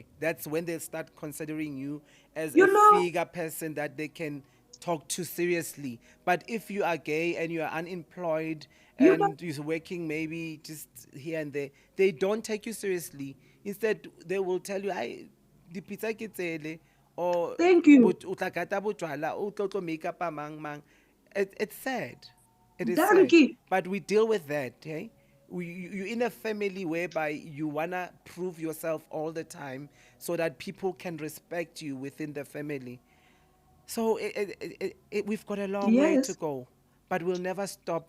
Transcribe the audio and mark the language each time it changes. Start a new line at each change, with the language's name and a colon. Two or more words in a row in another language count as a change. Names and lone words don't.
English: That's when they start considering you as a You know, figure person that they can talk to seriously. But if you are gay and you are unemployed you know. and you're working maybe just here and there, they don't take you seriously. Instead, they will tell you,
Southern Sotho: "I dipitsa ke tsele,"
English: or Thank you.
Southern Sotho: o tla kata bojwala, o tlo
English: make up
Southern Sotho: a mang mang.
English: It's sad. It is sad. Dankie. But we deal with that, eh? You're in a family whereby you want to prove yourself all the time so that people can respect you within the family. So we've got a long way to Yes, go, but we'll never stop